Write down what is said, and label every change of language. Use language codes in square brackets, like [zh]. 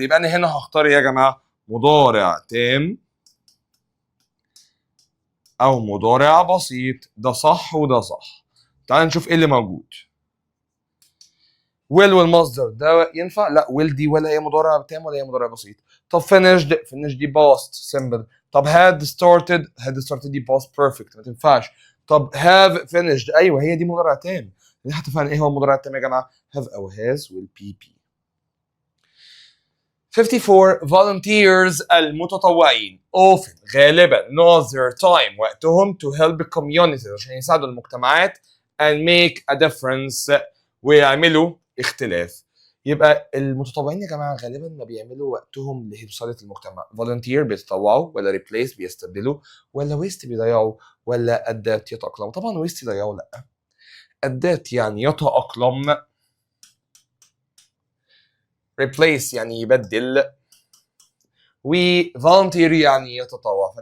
[ar] يبقى انا هنا هختار يا جماعه مضارع تام او مضارع بسيط. ده صح وده صح. تعال نشوف ايه اللي موجود. will والمصدر ده ينفع؟ لا will دي ولا هي مضارع تام ولا هي مضارع بسيط. طب finish دي past simple. طب had started دي past perfect ما تنفعش. طب [en] have finished [ar] ايوه هي دي مضارع تام. احنا اتفقنا ايه هو المضارع التام يا جماعه؟ have او has والبي بي. [en] 54 volunteers المتطوعين often غالبا know their time وقتهم to help communities [ar] عشان يساعدوا المجتمعات [en] and make a difference [ar] ويعملوا اختلاف. يبقى المتطوعين يا جماعه غالبا ما بيعملوا وقتهم لمساعده المجتمع. volunteer بيتطوعوا ولا replace بيستبدلوا ولا waste بيضيعوا ولا adapt يتأقلموا. طبعا waste يضيعوا لا، adapt يعني يتأقلم، replace يعني يبدل، و volunteer يعني يتطوع.